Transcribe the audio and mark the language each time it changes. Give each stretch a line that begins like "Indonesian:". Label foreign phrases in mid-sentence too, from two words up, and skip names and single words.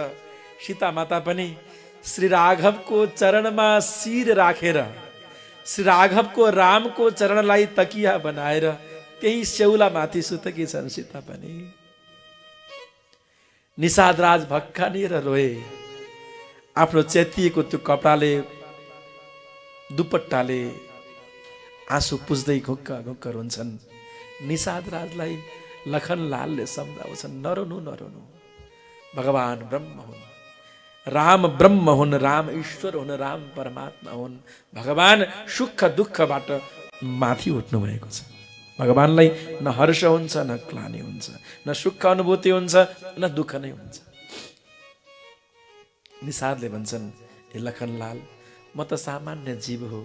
Nepali: सीता माता पनि श्री राघवको चरणमा शिर राखेर, श्री राघवको रामको चरणलाई तकिया बनाएर त्यही स्याउला माथि सुतेकी छन्। सीता पनि। निषादराज भक्कानिएर रोए। आफ्नो चेतिएको त्यो कपडाले, दुपट्टाले आँसु पुज्दै घुक्क घुक्क रुन्छन्। निषादराजलाई लखनलालले सम्झाउँछन्, नरोनु नरोनु, भगवान ब्रह्म हुन्, राम ब्रह्म हुन्, राम ईश्वर हुन्, राम परमात्मा हुन्। भगवान सुख दुःखबाट माथि उठ्नु भएको छ। भगवानलाई न हर्ष हुन्छ न क्लानी हुन्छ, न सुख अनुभूति हुन्छ न दुःख नै हुन्छ। निषादले भन्छन्, हे लखनलाल, म त सामान्य जीव हो।